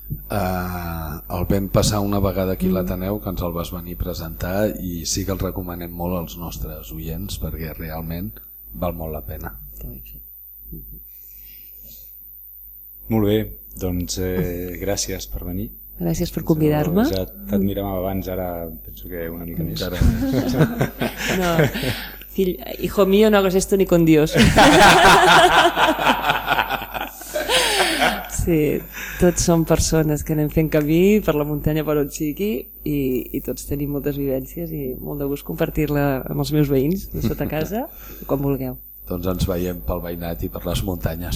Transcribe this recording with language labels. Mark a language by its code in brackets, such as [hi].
[ca] El vam passar una vegada aquí a l'Ateneu, que ens el vas venir a presentar, i sí que el recomanem molt als nostres oients perquè realment val molt la pena. Molt bé, doncs gràcies per venir. Gràcies per convidar-me. Ja t'admirem abans, ara penso que una mica més. [es] No, fill, hijo mío, no hagas esto ni con Dios. [ca] Sí, tots som persones que anem fent camí per la muntanya per on sigui, i tots tenim moltes vivències i molt de gust compartir-la amb els meus veïns de sota casa, quan vulgueu. Doncs ens veiem pel veïnat i per les muntanyes.